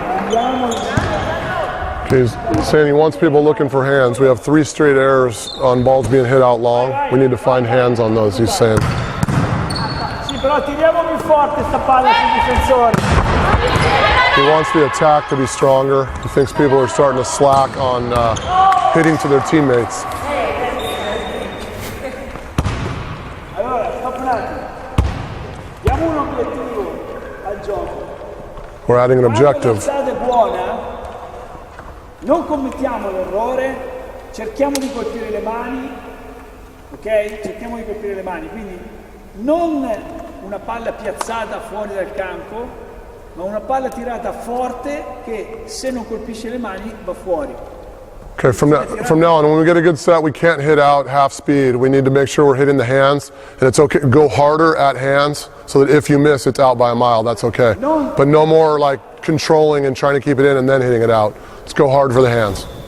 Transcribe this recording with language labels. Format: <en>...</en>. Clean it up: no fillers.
<en>He's saying he wants people looking for hands. We have 3 straight errors on balls being hit out long. We need to find hands on those, he's saying.</en> <it>Sì, però tiriamo più forte sta palla sui difensori.</it> <en>He wants the attack to be stronger. He thinks people are starting to slack on hitting to their teammates.</en> <it>Allora, stop un attimo. Diamo un obiettivo al gioco.</it> <en>We're adding an objective.</en> <it>Quando l'alzata è buona, non commettiamo l'errore, cerchiamo di colpire le mani, ok? Cerchiamo di colpire le mani, quindi non una palla piazzata fuori dal campo, ma una palla tirata forte che se non colpisce le mani va fuori.</it> <en>Okay, from now on, when we get a good set, we can't hit out half speed. We need to make sure we're hitting the hands, and it's okay. Go harder at hands so that if you miss, it's out by a mile. That's okay. But no more like controlling and trying to keep it in and then hitting it out. Let's go hard for the hands.</en>